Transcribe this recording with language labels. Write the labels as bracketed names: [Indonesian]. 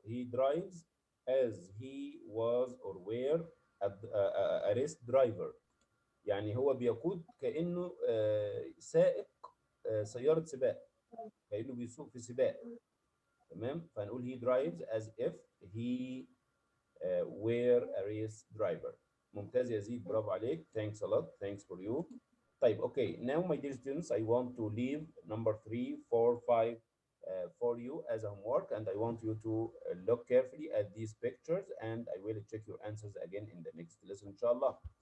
[English] He drives as he was or were a race driver. [Arabic] يعني هو بيقود كأنه سائق سيارة سباق، كأنه بيسوق في سباق. [English] تمام؟ فهنقول he drives as if he were a race driver. [Arabic] ممتاز يا زيد، برافو عليك. [English] Thanks a lot. Thanks for you. طيب okay, now my dear students, I want to leave number 3, 4, 5 for you as a homework, and I want you to look carefully at these pictures, and I will check your answers again in the next lesson, inshallah.